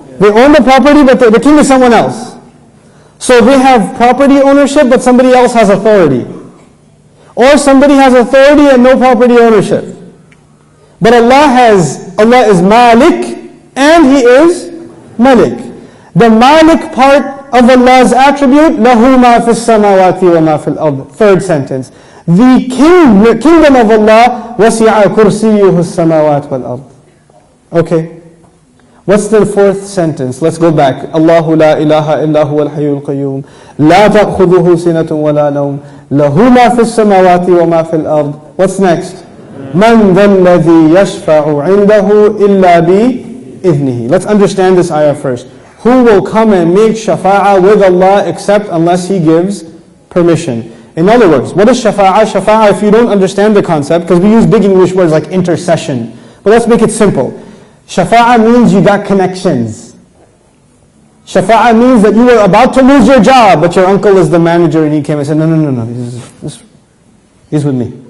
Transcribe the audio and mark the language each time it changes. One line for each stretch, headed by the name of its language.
English: They own the property but the king is someone else. So they have property ownership but somebody else has authority. Or somebody has authority and no property ownership. But Allah is Malik and He is Malik. The Malik part of Allah's attribute,
Arabic: لَهُ مَا فِي السَّمَاوَاتِ وَمَا فِي الْأَرْضِ.
English: Third sentence. The kingdom of Allah,
Arabic: وَسِعَ كُرْسِيُّهُ السَّمَاوَاتِ وَالْأَرْضِ.
English: Okay. What's the fourth sentence? Let's go back.
Arabic: الله لا إله إلا هو الحي القيوم لا تأخذه سنة ولا نوم له ما في السماوات وما في الأرض.
English: What's next?
Arabic: من ذا الذي يشفع عنده إلا بإذنه.
English: Let's understand this ayah first. Who will come and make shafa'ah with Allah except unless He gives permission? In other words, what is shafa'ah? Shafa'ah, if you don't understand the concept, because we use big English words like intercession. But let's make it simple. Shafa'ah means you got connections. Shafa'ah means that you were about to lose your job, but your uncle is the manager and he came and said, no, he's with me.